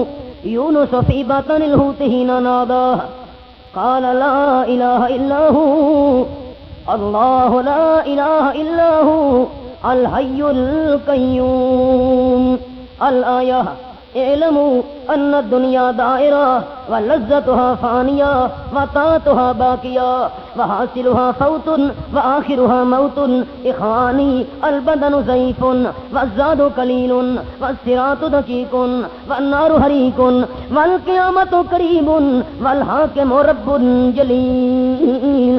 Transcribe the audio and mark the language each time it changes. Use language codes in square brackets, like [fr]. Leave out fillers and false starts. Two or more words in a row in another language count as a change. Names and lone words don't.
[ar] یونس فی بطن الحوت حین نادى قال لا الہ الا هو. اللہ لا الہ الا هو الحی القیوم. الآیہ اعلموا ان الدنیا دائرہ ولذتها فانیہ وطاعتها باقیہ وحاصلها فوت وآخرها موت. اخوانی البدن ضعیف والزاد قلیل والصراط دقیق والنار حریق والقیامت قریب والحاکم رب جلیل.